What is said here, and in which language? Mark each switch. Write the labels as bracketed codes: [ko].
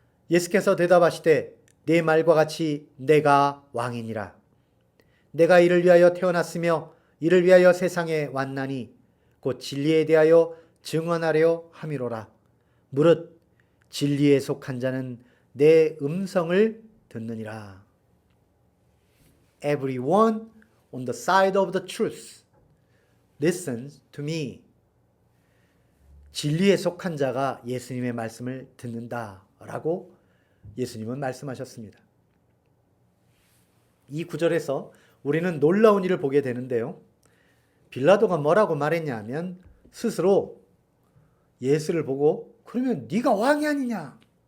[ko] 예수께서 대답하시되 네 말과 같이 내가 왕이니라. 내가 이를 위하여 태어났으며 이를 위하여 세상에 왔나니 곧 진리에 대하여 증언하려 함이로라. 무릇 진리에 속한 자는 내 음성을 듣느니라. [en] Everyone on the side of the truth listens to me. [ko] 진리에 속한 자가 예수님의 말씀을 듣는다라고 예수님은 말씀하셨습니다. 이 구절에서 우리는 놀라운 일을 보게 되는데요. 빌라도가 뭐라고 말했냐면 스스로 예수를 보고 그러면 네가 왕이 아니냐?